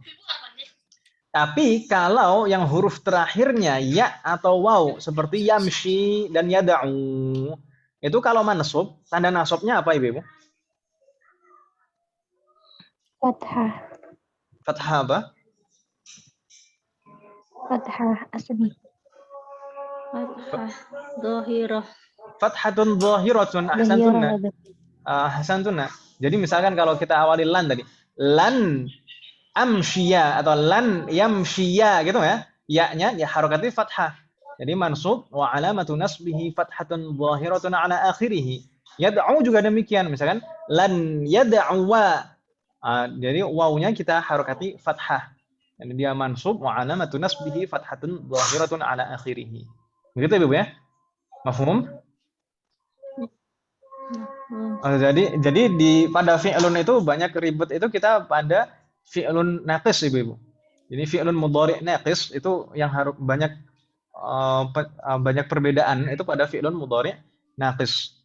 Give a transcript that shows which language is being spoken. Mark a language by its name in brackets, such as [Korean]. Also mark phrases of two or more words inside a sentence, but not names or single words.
[Indonesian] Tapi kalau yang huruf terakhirnya ya atau waw seperti yamshi dan yad'u, itu kalau mansub, tanda nasabnya apa Ibu? Fathah. Fathah apa? Fathah asli. [Arabic] فتحة ظاهرة. فتحةٌ ظاهرةٌ أحسنتنّ. أحسنتنّ. [Indonesian] Jadi misalkan kalau kita awali lan tadi, [Arabic] لن أمشي [Indonesian] atau [Arabic] لن يمشي [Indonesian] gitu ya. Ya-nya ya harokatnya fathah. Jadi mansub [Arabic] وعلامة نصبه فتحة ظاهرة على آخره. [Indonesian] Yad'u juga demikian, misalkan [Arabic] لن يدعو. [Indonesian] Jadi wawunya kita harokati fathah. Jadi dia mansub [Arabic] وعلامة نصبه فتحة ظاهرة على آخره. [Indonesian] Begitu Ibu ya? Mafhum? Jadi pada fi'lun itu banyak ribet itu kita pada [Arabic] فعل ناقص [Indonesian] Ibu. Jadi [Arabic] فعل مضارع ناقص [Indonesian] itu yang harus banyak perbedaan itu pada [Arabic] فعل مضارع ناقص.